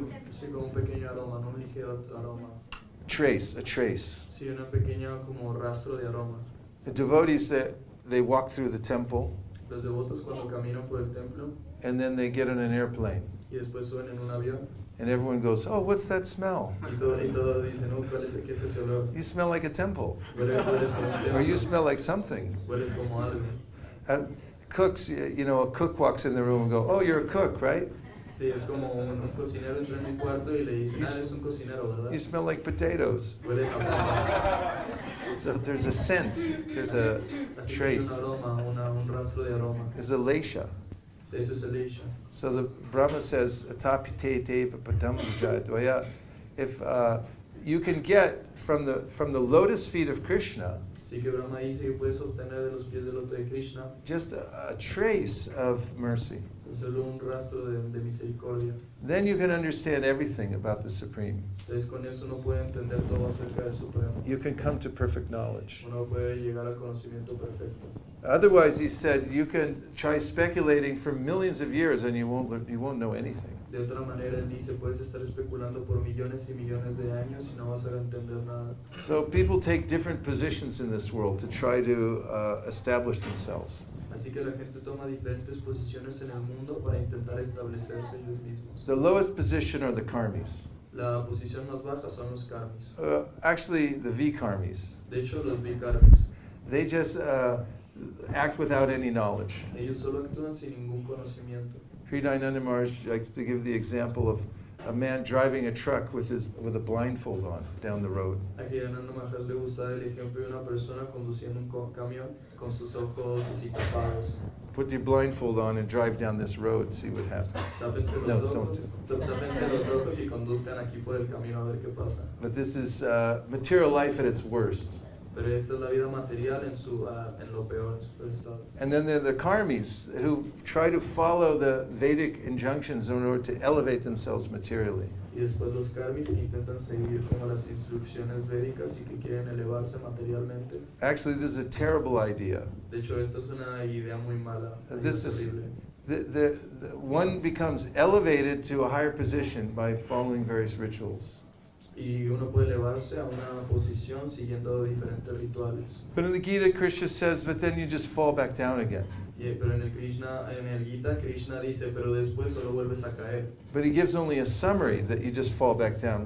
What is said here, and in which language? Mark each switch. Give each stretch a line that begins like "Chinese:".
Spanish: Sí, como un pequeño aroma, no un ligero aroma.
English: a trace.
Spanish: Sí, una pequeña como rastro de aroma.
English: The devotees, they walk through the temple,
Spanish: Los devotos cuando caminan por el templo
English: and then they get on an airplane,
Spanish: y después suben en un avión
English: and everyone goes, "Oh, what's that smell?
Spanish: y todos dicen, oh, ¿qué es ese olor?
English: You smell like a temple,
Spanish: Hueles como un
English: or you
Spanish: templo,
English: smell like something."
Spanish: hueles como algo.
English: Cooks, a cook walks in the room and go, "Oh, you're a cook, right?
Spanish: Sí, es como un cocinero entra en mi cuarto y le dice, eres un cocinero, ¿verdad?
English: You smell like potatoes."
Spanish: Hueles a papas.
English: So there's a scent, there's a
Spanish: Así que hay
English: trace,
Spanish: un aroma, un rastro de aroma.
English: there's a lesha.
Spanish: Sí, eso es el Leisha.
English: So the Brahma says,
Sanskrit: "Atapite deva padambujadvaya."
English: If you can get from the lotus feet of Krishna
Spanish: Así que Brahma dice que puedes obtener de los pies del loto de Krishna
English: just a trace of mercy,
Spanish: solo un rastro de misericordia.
English: then you can understand everything about the Supreme.
Spanish: Entonces con eso uno puede entender todo acerca del Supremo.
English: You can come to perfect knowledge.
Spanish: Uno puede llegar al conocimiento perfecto.
English: Otherwise, he said, you can try speculating for millions of years and you won't know anything.
Spanish: De otra manera, él dice, puedes estar especulando por millones y millones de años y no vas a entender nada.
English: So people take different positions in this world to try to establish themselves.
Spanish: Así que la gente toma diferentes posiciones en el mundo para intentar establecerse ellos mismos.
English: The lowest position are the karmis.
Spanish: La posición más baja son los karmis.
English: Actually, the vikarmis.
Spanish: De hecho, los vikarmis.
English: They just act without any knowledge.
Spanish: Ellos solo actúan sin ningún conocimiento.
English: Hridayananda Maharaj likes to give the example of a man driving a truck with a blindfold on down the road.
Spanish: A Hridayananda Maharaj le gusta el ejemplo de una persona conduciendo un camión con sus ojos así tapados.
English: Put your blindfold on and drive down this road, see what happens.
Spanish: Tápense
English: No,
Spanish: los
English: don't
Spanish: ojos, tápense los ojos y conduzcan aquí por el camino a ver qué pasa.
English: But this is material life at its worst.
Spanish: Pero esta es la vida material en lo peor, en su peor estado.
English: And then there are the karmis who try to follow the Vedic injunctions in order to elevate themselves materially.
Spanish: Y después los karmis que intentan seguir como las instrucciones védicas y que quieren elevarse materialmente.
English: Actually, this is a terrible idea.
Spanish: De hecho, esta es una idea muy mala,
English: This is terrible. the one becomes elevated to a higher position by following various rituals.
Spanish: Y uno puede elevarse a una posición siguiendo diferentes rituales.
English: But in the Gita, Krishna says, but then you just fall back down again.
Spanish: Pero en el Gita, Krishna dice, pero después solo vuelves a caer.
English: But he gives only a summary that you just fall back down.